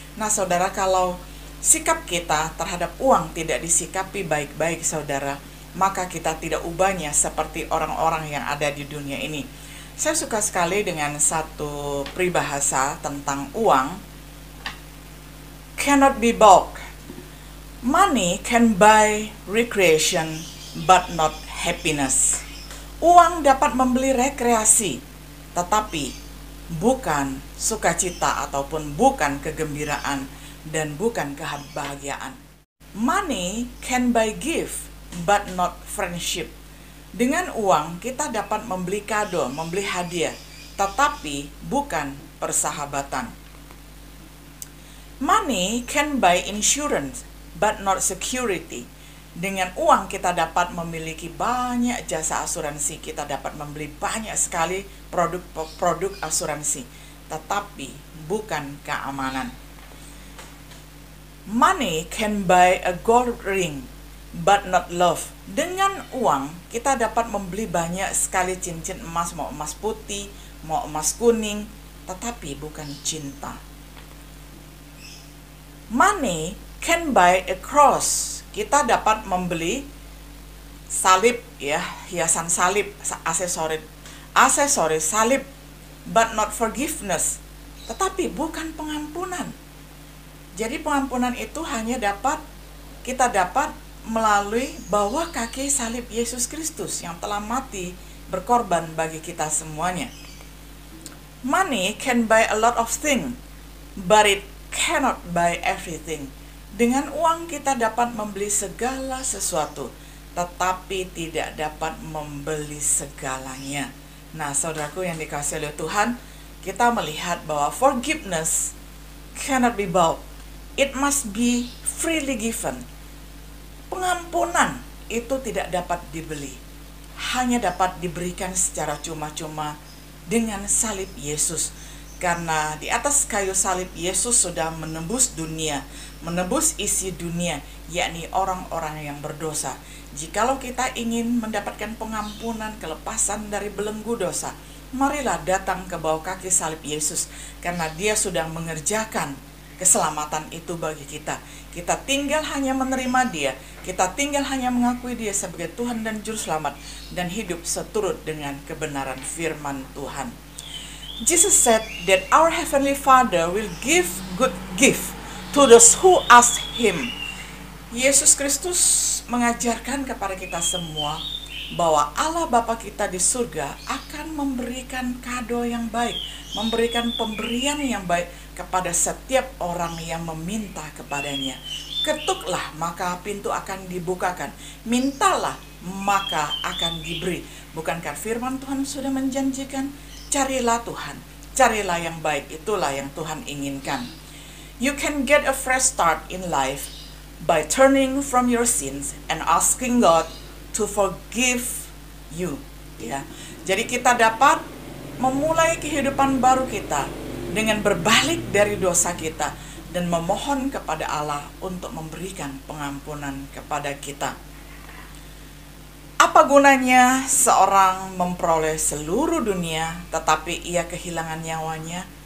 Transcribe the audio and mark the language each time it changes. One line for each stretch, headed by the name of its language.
Indonesian: Nah saudara, kalau sikap kita terhadap uang tidak disikapi baik-baik saudara, maka kita tidak ubahnya seperti orang-orang yang ada di dunia ini. Saya suka sekali dengan satu peribahasa tentang uang.
English: Cannot be bought. Money can buy recreation but not happiness.
Indonesian: Uang dapat membeli rekreasi, tetapi bukan sukacita ataupun bukan kegembiraan dan bukan kebahagiaan.
English: Money can buy gift but not friendship.
Indonesian: Dengan uang kita dapat membeli kado, membeli hadiah, tetapi bukan persahabatan.
English: Money can buy insurance but not security.
Indonesian: Dengan uang kita dapat memiliki banyak jasa asuransi, kita dapat membeli banyak sekali produk asuransi, tetapi bukan keamanan.
English: Money can buy a gold ring but not love.
Indonesian: Dengan uang kita dapat membeli banyak sekali cincin emas, mau emas putih, mau emas kuning, tetapi bukan cinta.
English: Money can buy a cross.
Indonesian: Kita dapat membeli salib ya, hiasan salib, aksesoris salib,
English: but not forgiveness.
Indonesian: Tetapi bukan pengampunan. Jadi pengampunan itu hanya kita dapat melalui bawah kaki salib Yesus Kristus yang telah mati berkorban bagi kita semuanya.
English: Money can buy a lot of things, but it cannot buy everything.
Indonesian: Dengan uang kita dapat membeli segala sesuatu, tetapi tidak dapat membeli segalanya. Nah, saudaraku yang dikasihi oleh Tuhan, kita melihat bahwa
English: forgiveness cannot be bought. It must be freely given.
Indonesian: Pengampunan itu tidak dapat dibeli, hanya dapat diberikan secara cuma-cuma dengan salib Yesus. Karena di atas kayu salib Yesus sudah menembus dunia, menembus isi dunia, yakni orang-orang yang berdosa. Jikalau kita ingin mendapatkan pengampunan, kelepasan dari belenggu dosa, marilah datang ke bawah kaki salib Yesus, karena Dia sudah mengerjakan keselamatan itu bagi kita. Kita tinggal hanya menerima Dia, kita tinggal hanya mengakui Dia sebagai Tuhan dan Juru Selamat, dan hidup seturut dengan kebenaran firman Tuhan.
English: Jesus said that our Heavenly Father will give good gift to those who ask Him.
Indonesian: Yesus Kristus mengajarkan kepada kita semua bahwa Allah Bapa kita di surga akan memberikan kado yang baik, memberikan pemberian yang baik kepada setiap orang yang meminta kepadanya. Ketuklah maka pintu akan dibukakan, mintalah maka akan diberi. Bukankah firman Tuhan sudah menjanjikan, carilah Tuhan, carilah yang baik, itulah yang Tuhan inginkan.
English: You can get a fresh start in life by turning from your sins and asking God to forgive you, ya.
Indonesian: Jadi kita dapat memulai kehidupan baru kita dengan berbalik dari dosa kita dan memohon kepada Allah untuk memberikan pengampunan kepada kita. Apa gunanya seorang memperoleh seluruh dunia tetapi ia kehilangan nyawanya?